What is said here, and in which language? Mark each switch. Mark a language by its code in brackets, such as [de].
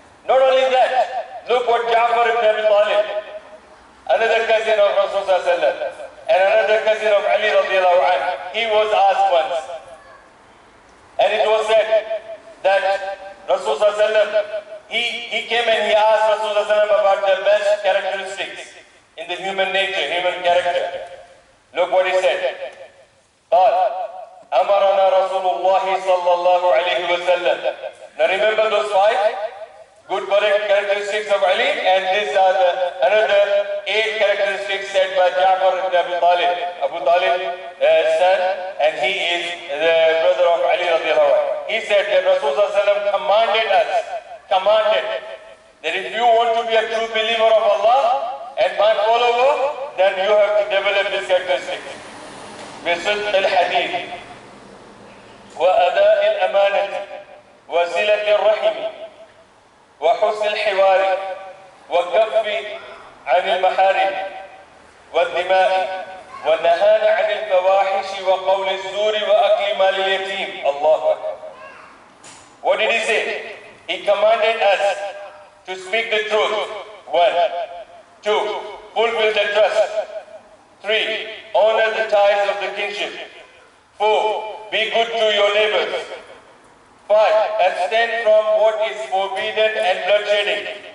[en] Not only that, look what Ja'far ibn Abi Talib, another cousin of Rasulullah and another cousin of Ali radiallahu anhu, he was asked once. And it was said that Rasulullah, he came and he asked Rasulullah about the best characteristics in the human nature, human character. Look what he said. [ar] قال أمرنا رسول الله صلى الله عليه وسلم. [en] Now remember those 5 good characteristics of Ali, and these are another 8 characteristics said by Ja'far ibn Abi Talib, Abu Talib's son, and he is the brother of Ali radiallahu anhu. He said that Rasulullah commanded that if you want to be a true believer of Allah and my follower, then you have to develop this characteristic. [ar] بصدق الحديث وأداء الأمانة وصلة الرحم وحسن الحوار والكف عن المحارم والدماء والنهان عن الفواحش وقول الزور وأكل مال اليتيم. الله أكبر. [en] What did he say? He commanded us to speak the truth. 1. 2. Fulfill the trust. 3. Honor the ties of the kinship. 4. Be good to your neighbors. 5. Abstain from what is forbidden and bloodshedding.